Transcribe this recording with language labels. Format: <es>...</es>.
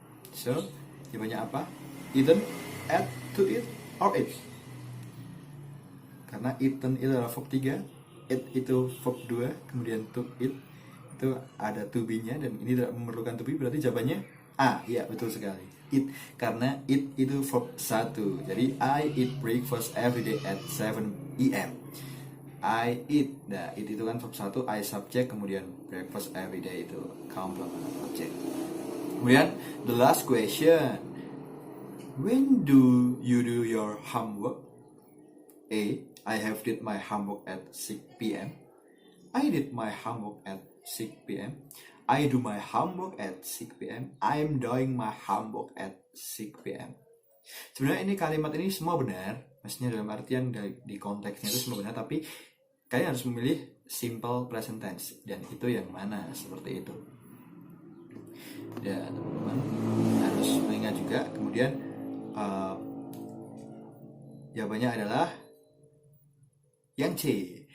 <en>So,</en> <id>jawabannya apa?</id> <en>Eaten, at, to eat, or eat.</en> <id>Karena eaten itu adalah verb 3, eat itu verb 2, kemudian to eat itu ada to be-nya, dan ini tidak memerlukan to be, berarti jawabannya A. Iya, betul sekali. Eat, karena eat itu verb 1.</id> <en>Jadi, I eat breakfast every day at 7 AM. I eat,</en> <id>nah eat itu kan verb 1, I subject, kemudian</id> <en>breakfast every day</en> <id>itu complement object.</id> <en>Kemudian, the last question. When do you do your homework? A. I have did my homework at 6 p.m. I did my homework at 6 p.m. I do my homework at 6 p.m. I am doing my homework at 6 p.m.</en> <id>Sebenarnya ini kalimat ini semua benar. Maksudnya dalam artian di konteksnya itu semua benar. Tapi kalian harus memilih simple present tense. Dan itu yang mana? Seperti itu. Ya teman-teman harus mengingat juga. Kemudian jawabannya adalah yang C.</id>